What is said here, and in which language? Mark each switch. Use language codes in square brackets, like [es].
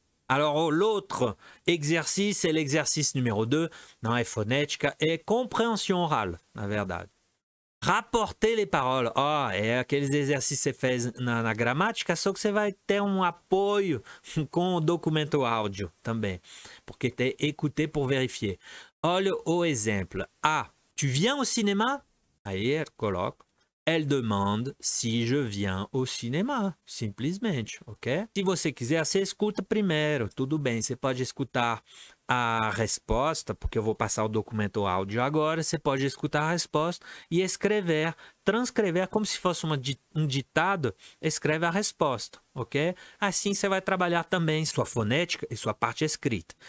[fr] Alors, l'autre exercice, c'est l'exercice numéro 2, [pt] não é fonética, é [fr] compréhension orale, [pt] na verdade. [fr] Rapporter les paroles. [pt] É aqueles exercícios que você fez na gramática, só que você vai ter um apoio com o documento áudio também, porque tem [fr] écouter pour vérifier. [pt] Olha o exemplo. [fr] Tu viens au cinéma? [pt] Aí [fr] elle coloque. Elle demande si je viens au cinéma, simplesmente, ok? [pt] Se você quiser, você escuta primeiro, tudo bem. Você pode escutar a resposta, porque eu vou passar o documento áudio agora. Você pode escutar a resposta e escrever, transcrever como se fosse um ditado, escreve a resposta, ok? Assim você vai trabalhar também sua fonética e sua parte escrita.